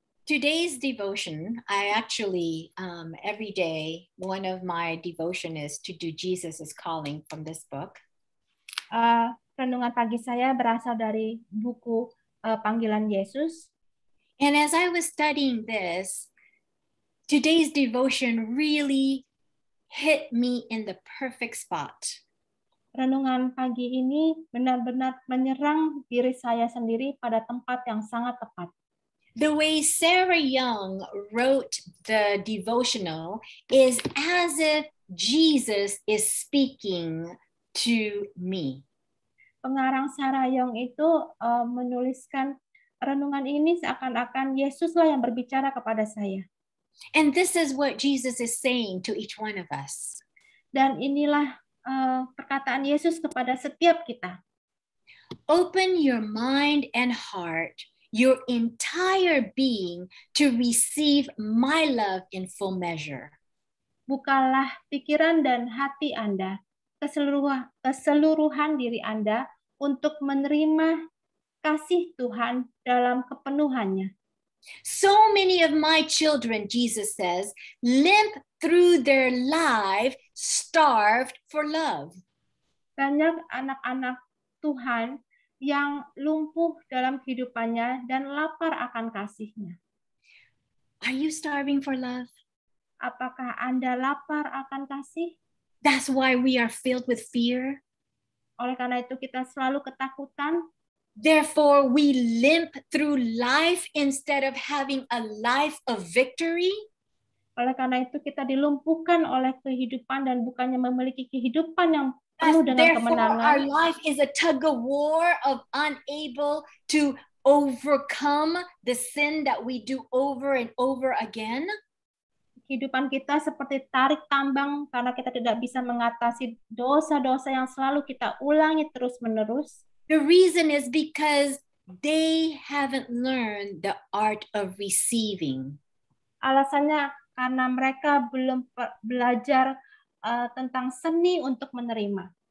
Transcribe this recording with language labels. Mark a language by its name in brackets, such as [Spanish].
[English] Today's devotion, I actually, every day, one of my devotion is to do Jesus is Calling from this book. [Indonesian] Renungan pagi saya berasal dari buku Panggilan Yesus. [English] And as I was studying this, today's devotion really hit me in the perfect spot. [Indonesian] Renungan pagi ini benar-benar menyerang diri saya sendiri pada tempat yang sangat tepat. [English] The way Sarah Young wrote the devotional is as if Jesus is speaking to me. [Indonesian] Pengarang Sarah Young itu menuliskan renungan ini seakan-akan Yesuslah yang berbicara kepada saya. [English] And this is what Jesus is saying to each one of us. [Indonesian] Dan inilah perkataan Yesus kepada setiap kita. [English] Open your mind and heart, your entire being, to receive my love in full measure. [Indonesian] Bukalah pikiran dan hati Anda, keseluruhan diri Anda untuk menerima kasih Tuhan dalam kepenuhannya. [English] So many of my children, Jesus says, limp through their life starved for love. [Indonesian] Banyak anak-anak Tuhan yang lumpuh dalam kehidupannya dan lapar akan kasih-Nya. [English] Are you starving for love? [Indonesian] Apakah Anda lapar akan kasih? [English] That's why we are filled with fear. [Indonesian] Oleh karena itu kita selalu ketakutan. [English] Therefore, we limp through life instead of having a life of victory. [Indonesian] Oleh karena itu kita dilumpuhkan oleh kehidupan dan bukannya memiliki kehidupan yang penuh dengan kemenangan. [English] Our life is a tug of war of unable to overcome the sin that we do over and over again. [Indonesian] Kehidupan kita seperti tarik tambang karena kita tidak bisa mengatasi dosa-dosa yang selalu kita ulangi terus-menerus. [English] The reason is because they haven't learned the art of receiving. [Indonesian] Alasannya karena mereka belum belajar tentang seni untuk menerima.